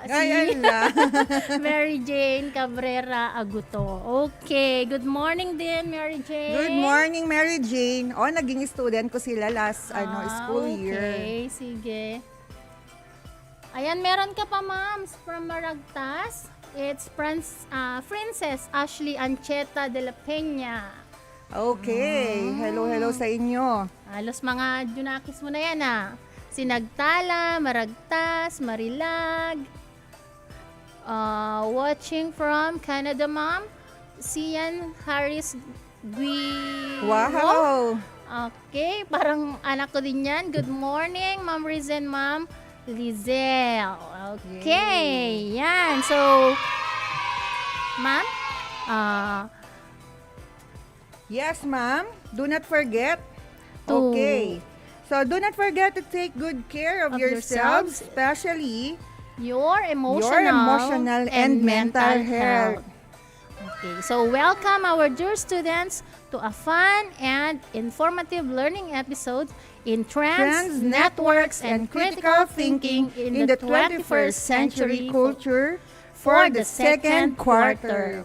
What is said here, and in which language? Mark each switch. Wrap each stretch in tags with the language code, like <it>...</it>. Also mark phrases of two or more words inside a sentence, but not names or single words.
<tl>Si Mary Jane Cabrera Aguto.</tl> <en>Okay, good morning din Mary Jane. Good morning, Mary Jane.</en> <tl>Naging student ko sila</tl> <en>last school year.</en> <tl>Okay, sige. Ayan, meron ka pa, ma'am,</tl> <en>from Maragtas. It's Princess Ashley Ancheta de la Peña.</en> <tl>Okay, hello sa inyo. Halos mga junakis mo na yan, Sinagtala, Maragtas, Marilag.</tl> <en>Watching from Canada, ma'am. Sian Harris Wow!</en> <tl>Okay, parang anak ko din yan.</tl> <en>Good morning,</en> <tl>Ma'am Rizen, Ma'am Lizel. Okay, yan. So, ma'am?</tl> <en>Yes, ma'am. Do not forget. Okay. So, do not forget to take good care of yourselves, especially your emotional and mental health. Okay, so welcome our dear students to a fun and informative learning episode in Trends, Networks, and Critical Thinking in the 21st Century Culture for the second quarter.</en>